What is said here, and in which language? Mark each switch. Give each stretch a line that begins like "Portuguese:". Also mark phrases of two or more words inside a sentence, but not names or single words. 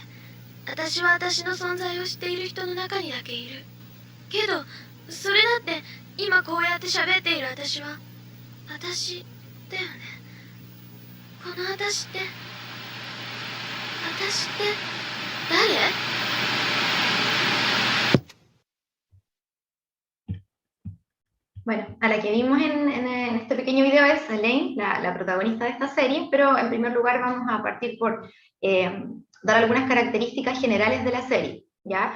Japanese: 私は私の存在を知っている人の中にだけいるけど、それだって今こうやって喋っている私は私だよね。この私って誰？
Spanish: Bueno, a la que vimos en este pequeño video es Elaine, la protagonista de esta serie, pero en primer lugar vamos a partir por dar algunas características generales de la serie, ¿ya?